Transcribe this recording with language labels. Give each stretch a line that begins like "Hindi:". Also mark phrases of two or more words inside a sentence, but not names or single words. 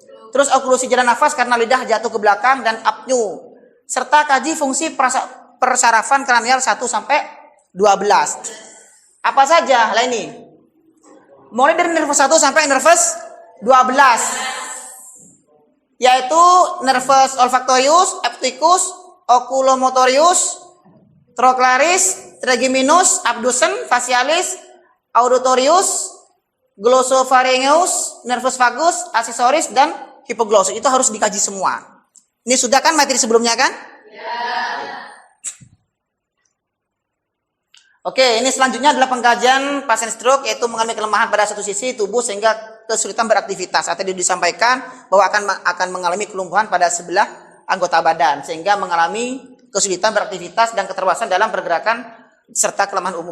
Indonesian: Terus oklusi jalan nafas karena lidah jatuh ke belakang dan apneu. Serta kaji fungsi persarafan kranial 1 sampai 12. Apa saja? Lah ini. Mulai dari nervus 1 sampai nervus 12. Yaitu nervus olfactorius, opticus, oculomotorius, trochlearis, trigeminus, abducens, facialis, auditorius, glossopharyngeus, nervus vagus, accessoris, dan hipoglossus. Itu harus dikaji semua. Ini sudah kan materi sebelumnya kan? Oke, ini selanjutnya adalah pengkajian pasien stroke, yaitu mengalami kelemahan pada satu sisi tubuh sehingga kesulitan beraktivitas. Tadi disampaikan bahwa akan mengalami kelumpuhan pada sebelah anggota badan sehingga mengalami kesulitan beraktivitas dan keterbatasan dalam pergerakan serta kelemahan umum.